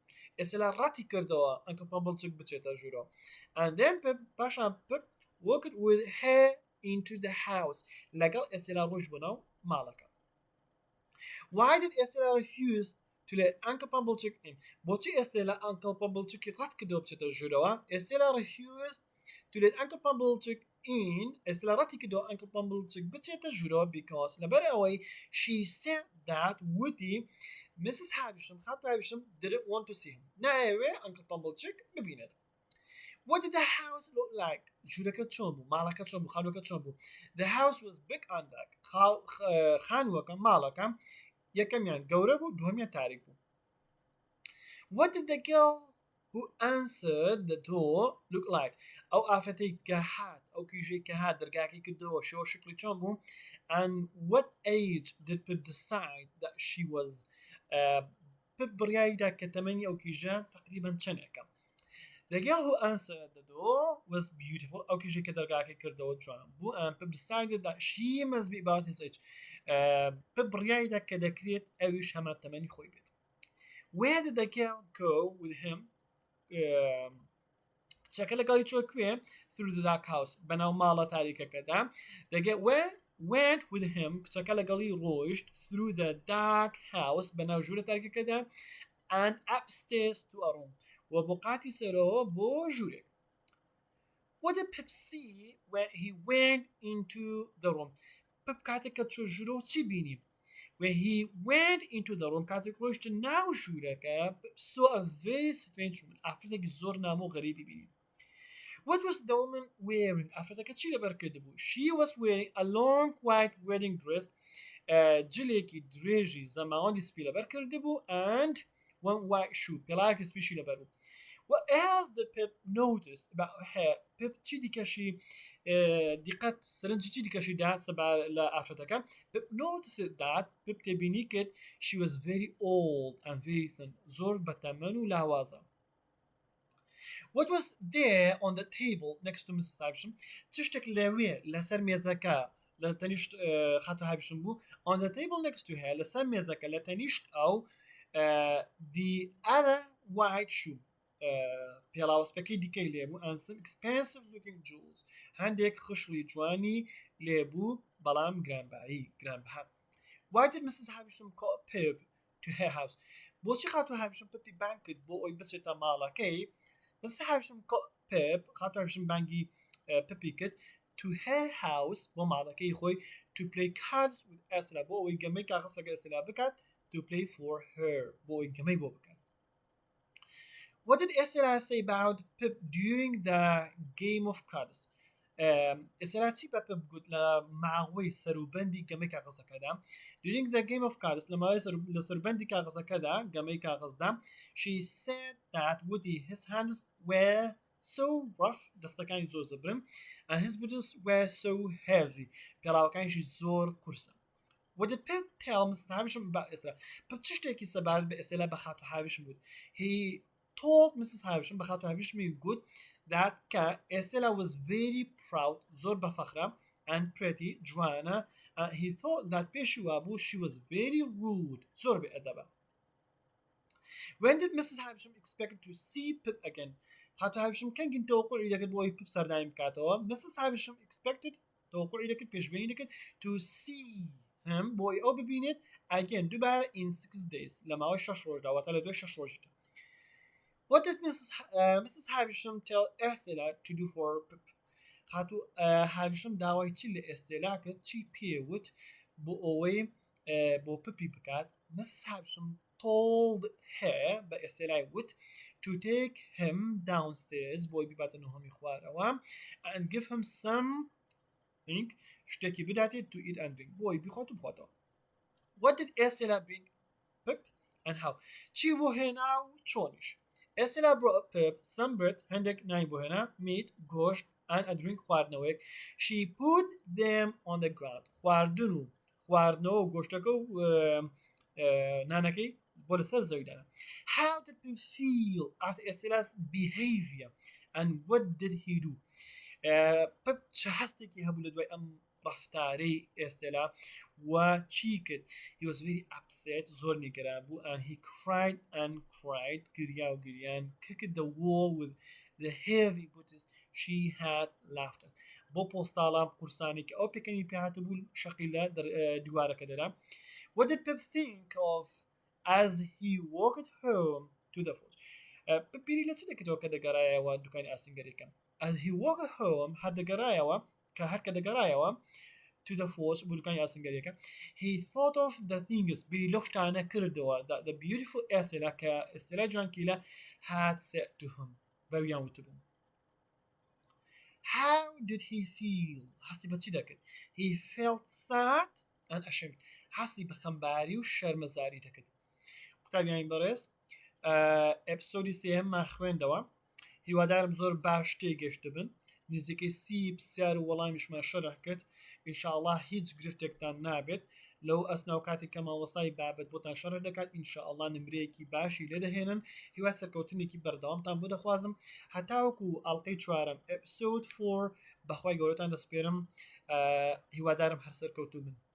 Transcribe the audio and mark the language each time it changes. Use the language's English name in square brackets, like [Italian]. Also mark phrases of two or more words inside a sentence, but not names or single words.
[Central Kurdish] Estella ڕاتی کردەوە Uncle Pumblechook بچێتە ژوورەوە. [English] And then پاشان Pip walked with her into the house. [Central Kurdish] لەگەڵ Estella ڕۆیشت بۆ ناو ماڵەکە. [English] Why did Estella refuse to let Uncle Pumblechook in? [Central Kurdish] بۆچی Estella Uncle Pumblechook ڕات کردەوە بچێتە ژوورەوە? [English] Estella refused to let Uncle Pumblechook in. [Central Kurdish] Estella ڕاتی کردەوە Uncle Pumblechook بچێتە ژوورەوە because لەبەر ئەوەی [English] she said that [Central Kurdish] وتی Mrs. [English] Havisham خاتو Havisham didn't want to see him. [Central Kurdish] نایەوێ Uncle Pumblechook ببینێت. [English] What did the house look like? [Central Kurdish] ژوورەکە چۆن بوو؟ ماڵەکە چۆن بوو؟ خانووەکە چۆن بوو؟ [English] The house was big and dark. [Central Kurdish] خانووەکە ماڵەکە یەکەمیان گەورە بوو دووەمیان تاریک بوو. [English] What did the girl who answered the door look like? [Central Kurdish] ئەو ئافرەتەی کە هات ئەو کیژەی کە هات دەرگاکەی کردەوە شێوە شکلی چۆن بوو؟ [English] And what age did Pip decide that she was? [Central Kurdish] Pip بڕیاییدا کە تەمەنی ئەو کیژە تقریباً چەندێکە. [English] The girl who answered the door was beautiful. [Central Kurdish] ئەو کیژێک کە دەرگاکەی کردەوە جوان بوو [English] and Pip decided that she must be about his age. [Central Kurdish] Pip ڕیایدا کە دەکرێت ئەویش هەمان تەمەنی خۆی بێت. [English] Where did the girl go with him? [Central Kurdish] کچەکە لەگەڵی چۆ کوێ [English] through the dark house [Central Kurdish] بەناو ماڵە تاریکەکەدا. [English] The girl went with him [Central Kurdish] کچەکە لەگەڵی ڕۆیشت [English] through the dark house [Central Kurdish] بەناو ژوورە تاریکەکەدا [English] and upstairs to a room [Central Kurdish] و بۆ قاتی سەرەوە بۆ ژوورێک. [English] What did Pip see when he went into the room? [Central Kurdish] Pip کاتێک کە چۆ ژوورەوە چی بینی؟ [English] When he went into the room [Central Kurdish] کاتێک ڕۆیشت ناو ژوورەکە [English] saw a very strange woman [Central Kurdish] ئافرەتێکی زۆر نامۆ و غەریبی بینی. [English] What was the woman wearing? [Central Kurdish] ئافرەتەکە چی لەبەر کرده بوو؟ [English] She was wearing a long white wedding dress [Central Kurdish] جلێکی درێژی زەماوەندی سپی لەبەر کرده بوو [English] and one white shoe [Central Kurdish] پێڵاوێکی سپیشی لەبەر بوو. [English] What else did Pip notice about her? [Central Kurdish] Pip چی دیکەشی دیقەت سەرنجی چی دیکەشی دا لە ئافرەتەکە؟ [English] Pip noticed that Pip [Central Kurdish] تێبینی کرد [English] she was very old and very thin [Central Kurdish] زۆر بەتەمەن و لاوازە. [English] What was there on the table next to Mrs. Havisham? [Central Kurdish] چ شتێک لەوێ لەسەر مێزەکە لە تەنیشت خاتو هاویشم بوو [English] on the table next to her [Central Kurdish] لەسەر مێزەکە لە تەنیشت ئەو [English] the other white shoe [Central Kurdish] پێڵاوەسپەکەی دیکەی لێبوو [English] and some expensive looking jewels [Central Kurdish] هەندێک خشری جوانی لێبوو بەڵام گرانبەها. [English] Why did Mrs. Havisham call Pip to her house? [Central Kurdish] بۆچی خاتو هاویشم پپی بانگ کرد بۆ ئەوی بچێتە ماڵەکەی؟ [English] Mrs. Havisham called Pip [Central Kurdish] خاتو هاویشم بانگی پپی کرد [English] to her house [Central Kurdish] بۆ ماڵەکەی خۆی [English] to play cards with Estella [Central Kurdish] بۆ ئەوی گەمەی کاغەس لەگە ئێستێلا بکات [English] to play for her [Central Kurdish] بۆ ئەوی گەمەی بۆ بکات. [English] What did Estella say about Pip during the game of cards? [Central Kurdish] Estella چی بە Pip گوت لە ماوەی سەروبەندی گەمەی کاغەزەکەدا [English] during the game of cards [Central Kurdish] لە ماوەی لە سەروبەندی کاغەزەکەدا گەمەی کاغەزدا [English] she said that Woody his hands were so rough [Central Kurdish] دەستەکانی زۆر زەبرن [English] and his boots were so heavy [Central Kurdish] پێڵاوەکانیشی زۆر قورسە. [English] What did Pip tell Mrs. Havisham about Estella? [Central Kurdish] Pip چ شتێکی سەبارەت بە ئێستێلا بە خاتو هاویشم گوت؟ [English] He told Mrs. Havisham [Central Kurdish] بە خاتو هاویشمی گوت [English] that Estella was very proud [Central Kurdish] زۆر بەفەخرە [English] and pretty جوانە and he thought that [Central Kurdish] پێشی وابوو [English] she was very rude [Central Kurdish] زۆر بێئەدەبە. [English] When did Mrs. Havisham expect to see Pip again? [Central Kurdish] خاتو هاویشم کەنگین تەوەقوعی دەکرد بۆ ئەوی Pip سەردانی بکاتەوە. [English] Mrs. Havisham expected [Central Kurdish] تەوەقوعی دەکرد پێشبینی دەکرد [English] to see him [Central Kurdish] بۆ ئەو ببینێت again دووبارە [English] in 6 days [Central Kurdish] لە ماوەی 6 ڕۆژدا واتە لە دوای 6 ڕۆژدا. [English] What did Mrs. Havisham tell Estella to do for Pip? [Central Kurdish] خاتو هاویشم داوای چی لە ئێستێلا کرد چی پێوت بۆ ئەوەی بۆ پپی بکات. [English] Mrs. Havisham told her [Central Kurdish] بە ئێستێلای وت [English] to take him downstairs [Central Kurdish] بۆی بیباتە نهۆمی خوارەوە [English] and give him something [Central Kurdish] شتێکی بداتێت [English] to eat and drink [Central Kurdish] بۆی بیخۆت و بخۆتەوە. [English] What did Estella bring Pip and how? [Central Kurdish] چی بۆ هێنا و چۆنیش؟ [English] Estella brought Pip some bread [Central Kurdish] هەندێک نانی بۆ هێنا meat گۆشت [English] and a drink [Central Kurdish] خواردنەوەیەک. [English] She put them on the ground [Central Kurdish] خواردنەوە و گۆشتەکە و نانەکەی بۆ لەسەر زەویدانە. [English] How did Pip feel after Estella's behavior and what did he do? [Central Kurdish] Pip چه هەستێکی هەبوو لە دوای ئەم ڕەفتارەی ئێستێلا و چی کرد؟ [English] He was very upset [Central Kurdish] زۆر نیگەران بوو [English] and he cried [Central Kurdish] گریا و گریان [English] kicked the wall with the heavy boots she had laughed at [Central Kurdish] بۆ پۆستاڵام قورسانی کە ئەو پێکەنی پێهاتە بوو شەقی لە دیوارەکە دەرا. [English] What did Pip think of as he walked home to the forge? [Central Kurdish] Pip بیری لە چ دەکردەوە کە دەگەڕایەوە دوکانی ئاسینگەریەکە؟ [English] As he walked home [Central Kurdish] هەر دەگەڕایەوە کە هەر کە دەگەڕایەوە [English] to the forge [Central Kurdish] بۆ دوکانی ئاسینگەریەکە [English] he thought of the things [Central Kurdish] بیری لەو شتانە کردەوە [English] that the beautiful Estella [Central Kurdish] کە ئێستێلا جوانکیلە [English] had said to him [Central Kurdish] بەویان وتبوو. [English] How did he feel? [Central Kurdish] هەستی بە چی دەکرد؟ [English] He felt sad and ashamed [Central Kurdish] هەستی بە خەمباری و شەرمەزاری دەکرد. قوتابیانی بەڕێز ئێپسۆدی سێیەممان خوێندەوە هیوادارم زۆر باش تێگەشت بن نزیکەی 30 پرسیار و وەڵامیشمان شەرح کرد ئینشاءالله هیچ گرفتێکتان نابێت لەو ئەسناو کاتی کە مامۆستای بابەت بۆتان شەرح دەکات ئینشاءالله نمرەیەکی باشی لێ دەهێنن هیوای سەرکەوتنێکی بەردەوامتان بۆ دەخوازم هەتاوەکو ئەڵلقەی چوارەم ئێپسۆد 4 بەخوای گەورەتان دەسپێرم هیوادارم هەر سەرکەوتوو بن